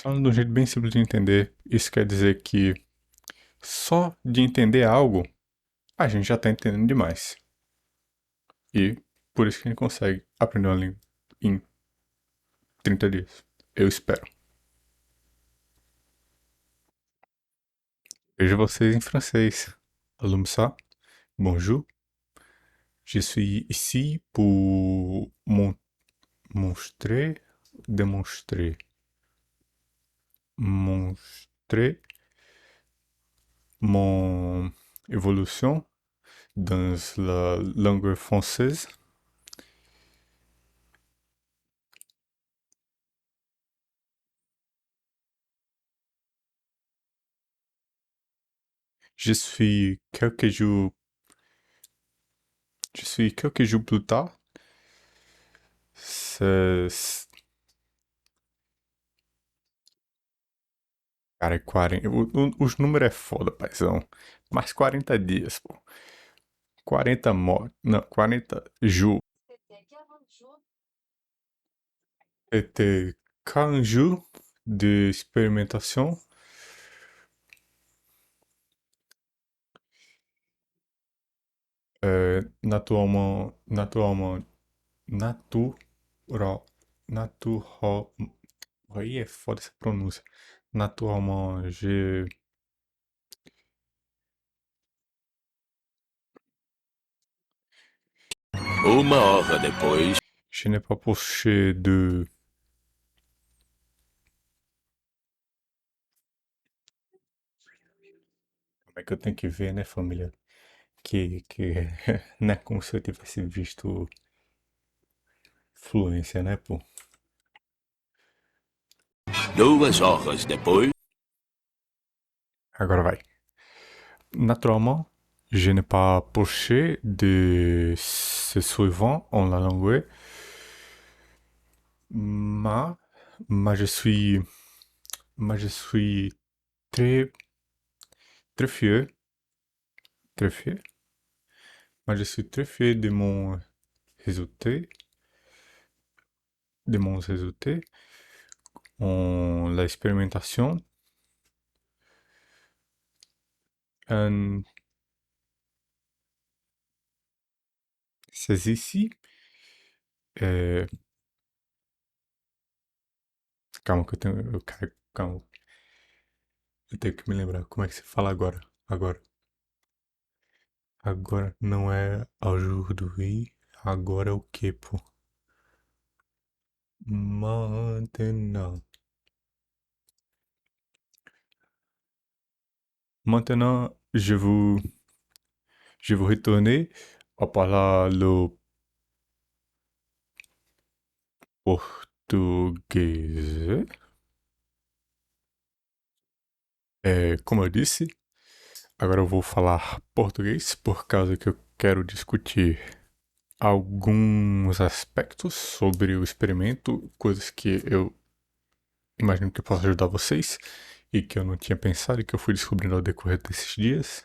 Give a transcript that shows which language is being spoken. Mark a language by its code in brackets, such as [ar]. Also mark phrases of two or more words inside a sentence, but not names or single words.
[pt] Falando de um jeito bem simples de entender, isso quer dizer que só de entender algo, a gente já está entendendo demais. E por isso que a gente consegue aprender uma língua em 30 dias. Eu espero. Vejo vocês em francês. [fr] Allô, ça? Bonjour. Je suis ici pour démontrer, montrer mon évolution dans la langue française. Je suis quelques jours, je suis quelques jours plus tard. C'est- [pt] Cara, é 40. Os números é foda, paizão. Mais 40 dias, pô. 40 Não, 40 jours. [fr] C'était 40 jours d'expérimentation. Naturellement, [pt] natural, natural. Aí é foda essa pronúncia. [fr] Naturellement, [pt] Uma hora depois. [fr] je n'ai pas poussé de. [pt] Como é que eu tenho que ver, né, família? Que não é como se eu tivesse visto fluência, né, pô? 2 horas depois. Agora vai. [fr] Naturellement, je n'ai pas poussé de ce suivant en la langue, mais, mais je suis, mais je suis très, très fier, très fier, mais je suis très fier résultat, de mon résultat en l'expérimentation. En c'est ici. [pt] É... Calma que eu tenho. Calma. Eu tenho que me lembrar. Como é que se fala agora? Agora. Agora não é aujourd'hui. Agora é o que, pô? [fr] Maintenant. Maintenant, je vous retourner à parler le portugais. [pt] Como eu disse, agora eu vou falar português por causa que eu quero discutir alguns aspectos sobre o experimento, coisas que eu imagino que possa ajudar vocês e que eu não tinha pensado e que eu fui descobrindo ao decorrer desses dias.